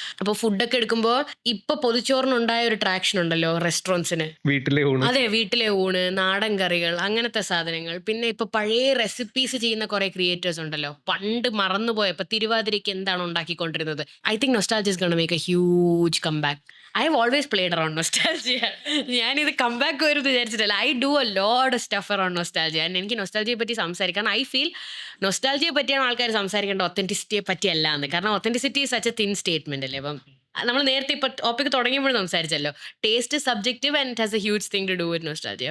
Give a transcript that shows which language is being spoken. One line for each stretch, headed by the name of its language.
Malayalam: അപ്പോൾ ഫുഡൊക്കെ എടുക്കുമ്പോൾ ഇപ്പൊ പൊതിച്ചോറിനുണ്ടായ ഒരു ട്രാക്ഷൻ ഉണ്ടല്ലോ റെസ്റ്റോറൻറ്റ്സിന്. അതെ, വീട്ടിലെ ഊണ്, നാടൻ കറികൾ, അങ്ങനത്തെ സാധനങ്ങൾ. പിന്നെ ഇപ്പൊ പഴയ റെസിപ്പീസ് ചെയ്യുന്ന കുറെ ക്രിയേറ്റേഴ്സ് ഉണ്ടല്ലോ. പണ്ട് മറന്നുപോയ ഇപ്പൊ തിരുവാതിരയ്ക്ക് എന്താണ് ഉണ്ടാക്കിക്കൊണ്ടിരുന്നത്.
English: I think nostalgia is gonna make a huge come back. I have always played around nostalgia.
Malayalam: ഞാനിത് കംബാക്ക് വരും വിചാരിച്ചിട്ടല്ല.
English: I do a lot of stuff around nostalgia.
Malayalam: എനിക്ക് നൊസ്റ്റാൾജിയെ പറ്റി സംസാരിക്കാൻ ഐ ഫീൽ നൊസ്റ്റാൾജിയെ പറ്റിയാണ് ആൾക്കാർ സംസാരിക്കേണ്ട, ഒത്തൻറ്റിസിറ്റിയെ പറ്റിയല്ല എന്ന്. കാരണം
English: authenticity is such a thin statement
Malayalam: അല്ലേ. അപ്പം നമ്മൾ നേരത്തെ ഇപ്പം ടോപ്പിക് തുടങ്ങിയപ്പോൾ സംസാരിച്ചല്ലോ,
English: Taste subjective and it has a huge thing to do with nostalgia.